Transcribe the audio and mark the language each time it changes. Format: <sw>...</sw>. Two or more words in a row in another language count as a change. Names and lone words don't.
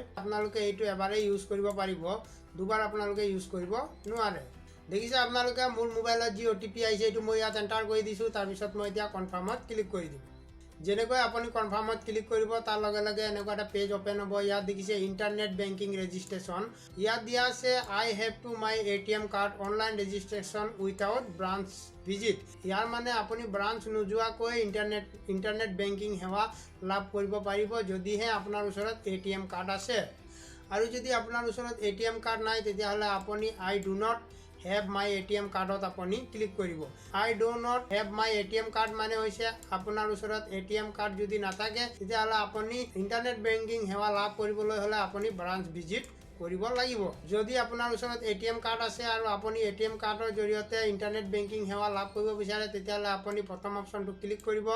<as>আপোনালোকে এইটো এবাৰেই ইউজ কৰিব পাৰিব, দুবাৰ আপোনালোকে ইউজ কৰিব নোৱাৰে। দেখিছে আপোনালোকে মোৰ মোবাইলত যি OTP আহিছে এইটো মই ইয়াত এণ্টাৰ কৰি দিছোঁ। তাৰপিছত মই এতিয়া কনফাৰ্মত ক্লিক কৰি দিম। যেনেকৈ আপুনি কনফাৰ্মত ক্লিক কৰিব তাৰ লগে লগে এনেকুৱা এটা পেজ অ'পেন হ'ব। ইয়াত দেখিছে</as> <en>internet banking registration.</en> <as>ইয়াত দিয়া আছে</as> <en>I have to my ATM card online registration without branch visit.</en> <as>ইয়াৰ মানে আপুনি ব্ৰাঞ্চ নোযোৱাকৈ</as> <en>internet banking</en> <as>সেৱা লাভ কৰিব পাৰিব যদিহে আপোনাৰ ওচৰত</as> <en>ATM card</en> <as>আছে। আৰু যদি আপোনাৰ ওচৰত</as> <en>ATM card</en> <as>নাই তেতিয়াহ'লে আপুনি</as> <en>I do not have my ATM card</en> <as>আপুনি ক্লিক কৰিব।</as> <en>I do not have my ATM card</en> <as>মানে হৈছে আপোনাৰ ওচৰত</as> <en>ATM card</en> <as>যদি নাথাকে তেতিয়াহ'লে আপুনি</as> <en>internet banking</en> <as>সেৱা লাভ কৰিবলৈ হ'লে আপুনি</as> <en>branch visit</en> <as>কৰিব লাগিব। যদি আপোনাৰ ওচৰত</as> <en>ATM card</en> <as>আছে আৰু আপুনি</as> <en>ATM card</en> <as>জৰিয়তে</as> <en>internet banking</en> <as>সেৱা লাভ কৰিব বিচাৰে তেতিয়াহ'লে আপুনি প্ৰথম অপশ্যনটো ক্লিক কৰিব।</as>